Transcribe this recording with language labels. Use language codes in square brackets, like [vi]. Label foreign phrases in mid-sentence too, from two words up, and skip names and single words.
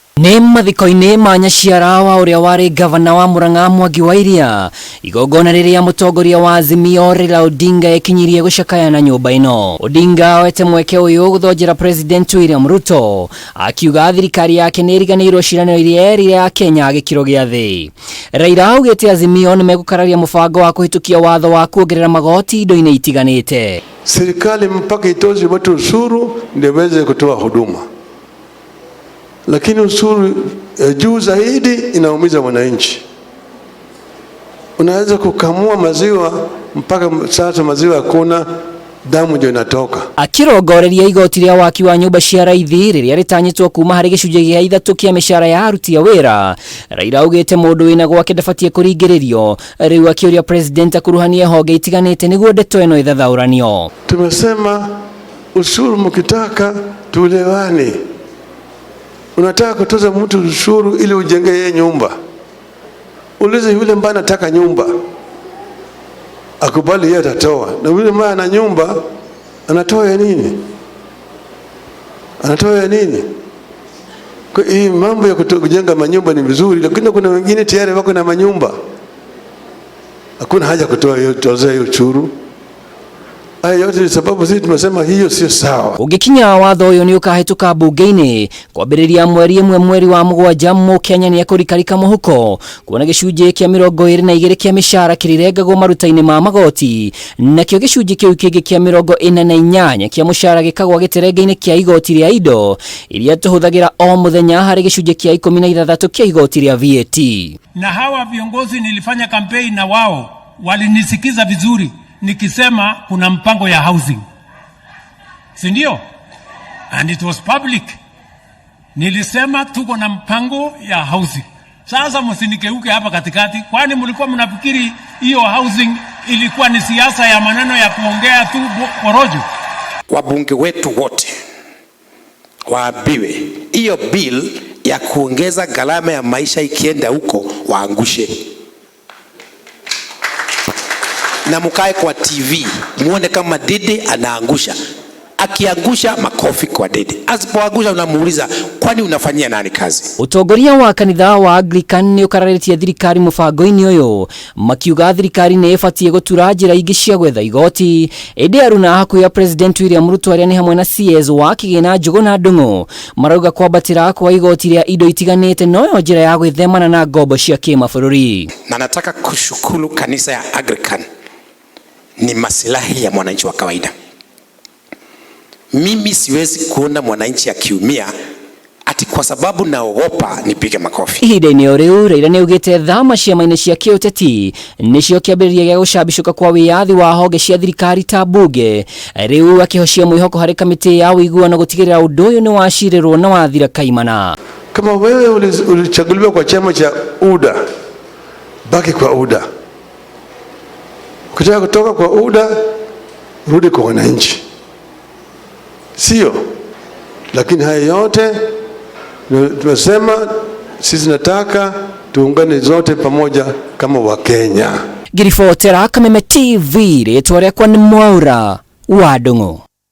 [ki] Nĩ mathiko-inĩ ma Nyaciarawa ũrĩa warĩ gavana wa Murang'a Mwangi wa Iria, igongona rĩrĩa mũtongoria wa Azimio Raila Odinga ekinyirie gũcakayana nyũmba ĩno. Odinga oete mweke ũyũ gũthonjera President William Ruto, akiuga thirikari yake nĩ ĩriganĩirwo ciĩranĩro iria erire ya Kenya gĩkĩro gĩa thĩ. Raila augĩte Azimio nĩ megũkararia mũbango wa kũhĩtũkia watho wa kuongerera magoti indo-inĩ itiganĩte. [sw] Serikali mpaka itoze watu ushuru ndio waweze kutoa huduma. Lakini ushuru juu zaidi inaumiza wananchi. Unaweza kukamua maziwa mpaka sasa maziwa hakuna, damu ndio inatoka. Akirongoreria igoti rĩa waki wa nyũmba cia raithi rĩrĩa rĩtanyĩtwo kuma harĩ gĩcunjĩ gĩa ithatũ kĩa mĩcara ya aruti a wĩra, Raila augĩte mũndũ wĩna gwake ndabatie kũringĩrĩrio, rĩu akĩũria president akuruhanie honge itiganĩte nĩguo ndeto ĩno ithathauranio. Tumesema ushuru mkitaka tuelewane. Unataka kutoza mtu ushuru ili ujenge yeye nyumba. Ulize yule ambaye anataka nyumba, akubali yeye atatoa. Na yule ambaye ana nyumba anatoa ya nini? Anatoa ya nini? Kwa hii mambo ya kujenga manyumba ni vizuri, lakini kuna wengine tayari wako na manyumba. Hakuna haja kutoa hiyo toza hiyo ushuru. Haya yote ni sababu sisi tumesema hiyo sio sawa. [ki] Ũgĩkinya watho ũyũ nĩ ũkahĩtũka bunge-inĩ kwambĩrĩria mweri wa mũgwanja Mũkenya nĩ ekũrikarika mũhuko kuona gĩcunjĩ kĩa 22 kĩa mĩcara kĩrirengagwo maruta-inĩ ma magoti, nakĩo gĩcunjĩ kĩu kĩngĩ kĩa 48 kĩa mũcara gĩkagwa gĩterenge-inĩ kĩa igoti rĩa indo iria tũhũthagĩra o mũthenya harĩ gĩcunjĩ kĩa 16 kĩa igoti rĩa VAT. [sw] Na hawa viongozi nilifanya kampeni na wao walinisikiza vizuri nikisema kuna mpango ya housing, si ndio? [en] And it was public. [sw] Nilisema tuko na mpango ya housing. Sasa msinikeuke hapa katikati, kwani mlikuwa mnafikiri hiyo housing ilikuwa ni siasa ya maneno ya kuongea tu porojo? Wabunge wetu wote waambiwe hiyo bill ya kuongeza gharama ya maisha ikienda huko waangushe. Na mukae kwa TV muone kama Dede anaangusha. Akiangusha makofi kwa Dede, asipoangusha unamuuliza kwani unafanyia nani kazi? [ki] Utongoria wa kanitha wa Anglican nĩ ũkararĩtie thirikari mũbango-inĩ ũyũ, makiuga thirikari nĩ ĩbatie gũtura njĩra ingĩ cia gwetha igoti. Ĩndĩ aruna hakuhĩ ya President William Ruto arĩa nĩ hamwe na CS wa Kĩgĩna Njũgũna Ndung'u marauga kwambatĩra kwa igoti rĩa indo itiganĩte noyo njĩra ya gwĩthemana na ngombo cia kĩmabũrũri. [sw] Na nataka kushukuru kanisa ya Anglican, ni maslahi ya mwananchi wa kawaida. Mimi siwezi kuona mwananchi akiumia ati kwa sababu naogopa nipige makofi. [ki] Ihinda-inĩ o rĩu Raila nĩ augĩte thama ciama-inĩ cia kĩũteti nĩcio kĩambĩrĩria gĩa gũcambicũka kwa wĩyathi wa honge cia thirikari ta bunge, rĩu akĩhocia mwĩhoko harĩ kamĩtĩ ya ũiguano gũtigĩrĩra ũndũ ũyũ nĩ wacirĩrwo na wathira kaimana. [sw] Kama wewe ulichaguliwa kwa chama cha UDA, baki kwa UDA. Ukitaka kutoka kwa UDA, rudi kwa wananchi. Sio? Lakini haya yote tumesema sisi nataka tuungane zote pamoja kama Wakenya. [ki] Ngiribotera Kameme TV, rĩtwa rĩakwa nĩ Mwaura wa Ndung'u.